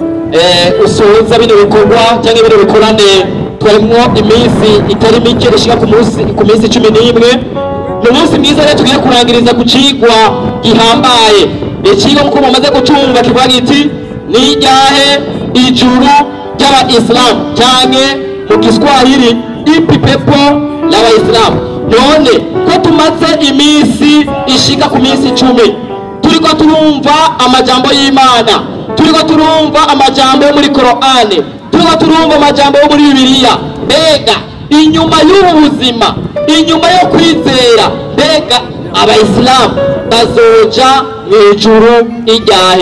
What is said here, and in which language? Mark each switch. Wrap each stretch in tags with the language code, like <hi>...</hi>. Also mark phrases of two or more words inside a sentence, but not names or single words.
<rn>usoza bino bikorwa cyangwa bino bikorane twarimo iminsi itari mike ishika ku minsi 11 ni umunsi mwiza rero tugiye kurangiriza ku cigwa gihambaye icigwa nk'uko mumaze gucumva kivuga giti ni iryahe ijuru ry'abayisilamu cyangwa mu Kiswahili</rn> <sw>ipi pepo</sw> <rn>l'Abayisilamu. None ko tumaze iminsi ishika ku minsi 10 turiko turumva amajambo y'Imana, turiko turumva amajambo yo muri Korani, turiko turumva amajambo yo muri Bibiliya. Mbega inyuma y'ubuzima, inyuma yo kwizera, mbega abayisilamu bazoja mw'ijuru iryahe?</rn>